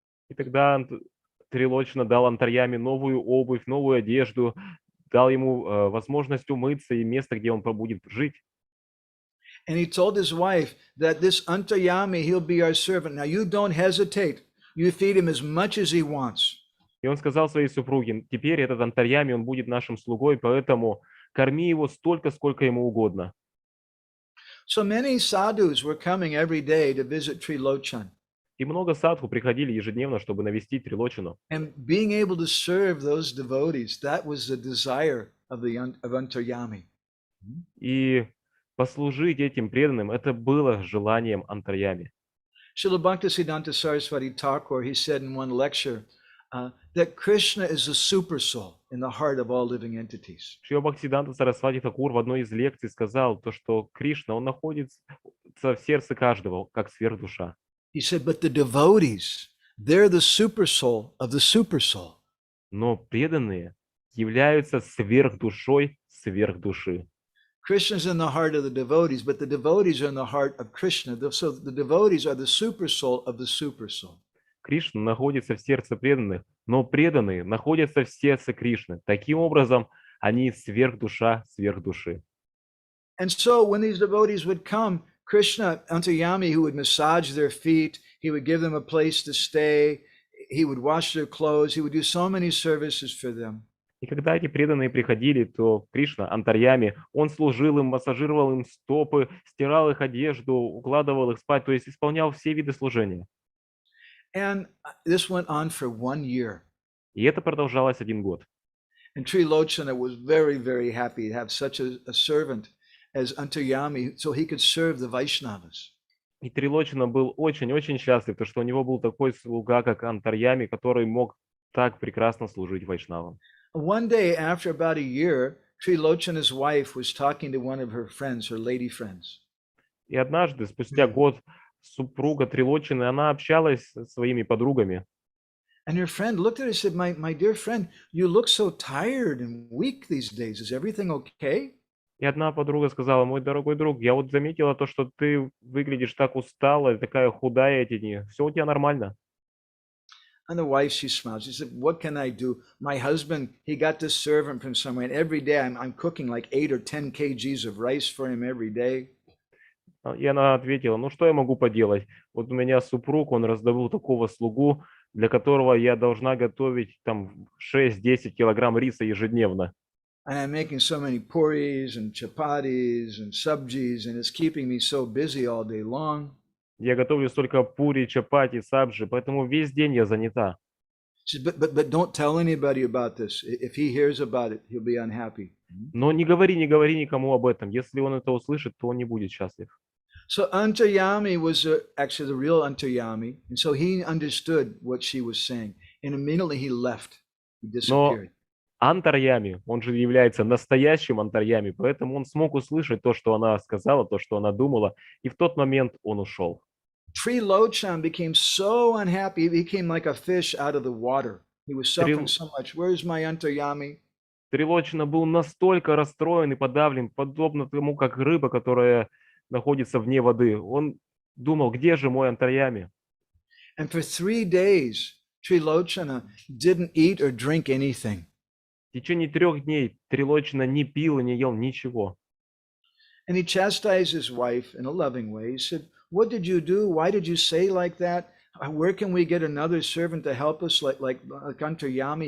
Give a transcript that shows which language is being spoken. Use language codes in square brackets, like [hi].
[ru] И тогда Трилочна дал Антарьями новую обувь, новую одежду, дал ему возможность умыться и место, где он будет жить. [en] And he told his wife that this Antaryami, he'll be our servant. Now you don't hesitate. You feed him as much as he wants. [ru] И он сказал своей супруге, теперь этот Антарьями, он будет нашим слугой, поэтому корми его столько, сколько ему угодно. [en] So many sadhus were coming every day to visit Trilochan. [ru] И много садху приходили ежедневно, чтобы навестить Трилочину. [en] And being able to serve those devotees, that was the desire of Antaryami. [ru] И послужить этим преданным, это было желанием Антарьями. [en] Srila Bhaktisiddhanta Saraswati Thakur, he said in one lecture that Krishna is the super soul in the heart of all living entities. [ru] Шрила Бхактисиддханта Сарасвати Такур в одной из лекций сказал, то, что Кришна, он находится в сердце каждого, как сверхдуша. [en] He said, but the devotees, they're the super soul of the super soul. [ru] Но преданные являются сверхдушой сверхдуши. [en] Krishna's in the heart of the devotees, but the devotees are in the heart of Krishna. So the devotees are the super soul of the super soul. [ru] Кришна находится в сердце преданных, но преданные находятся в сердце Кришны. Таким образом, они сверхдуша сверхдуши. [en] And so when these devotees would come, Krishna, Antaryami, who would massage their feet, he would give them a place to stay, he would wash their clothes, he would do so many services for them. [ru] И когда эти преданные приходили, то Кришна, Антарьями, он служил им, массажировал им стопы, стирал их одежду, укладывал их спать, то есть исполнял все виды служения. [en] And this went on for 1 year. [ru] И это продолжалось 1 год. [en] And Trilocana was very, very happy to have such a servant as Antaryami, so he could serve the Vaishnavas. [ru] И Трилочана был очень-очень счастлив, потому что у него был такой слуга, как Антарьями, который мог так прекрасно служить вайшнавам. [en] One day, after about a year, Trilocana's wife was talking to one of her friends, her lady friends. [ru] И однажды, спустя год, супруга Трилочаны, она общалась со своими подругами. [en] And her friend looked at her and said, my dear friend, you look so tired and weak these days. Is everything okay? [ru] И одна подруга сказала, мой дорогой друг, я вот заметила то, что ты выглядишь так устала, такая худая эти дни. Все у тебя нормально? [en] And the wife, she smiled. She said, what can I do? My husband, he got this servant from somewhere, and every day I'm cooking like 8 or 10 kgs of rice for him every day. [ru] И она ответила, ну что я могу поделать? Вот у меня супруг, он раздобыл такого слугу, для которого я должна готовить там 6-10 килограмм риса ежедневно. [en] And I'm making so many puris and chapatis and sabjis, and it's keeping me so busy all day long. [ru] Я готовлю столько пури, чапати, сабджи, поэтому весь день я занята. [en] She said, but don't tell anybody about this. If he hears about it, he'll be unhappy. [ru] Но не говори никому об этом. Если он это услышит, то он не будет счастлив. [en] So Antaryami was actually the real Antaryami, and so he understood what she was saying, and immediately he left. He [ru] Но [en] disappeared. [ru] Антарьями, он же является настоящим Антарьями, поэтому он смог услышать то, что она сказала, то, что она думала, и в тот момент он ушел. [en] Trilochan became so unhappy, he became like a fish out of the water. He was suffering so much. Where's my Antaryami? [ru] Трилочина был настолько расстроен и подавлен, подобно тому, как рыба, которая находится вне воды. Он думал, где же мой Антарьями? [en] And for 3 days, Trilochana didn't eat or drink anything. [ru] В течение 3 дней Трилочина не пил и не ел ничего. [en] And he chastised his wife in a loving way. He said, what did you do? Why did you say like that? Where can we get another servant to help us like Antaryami?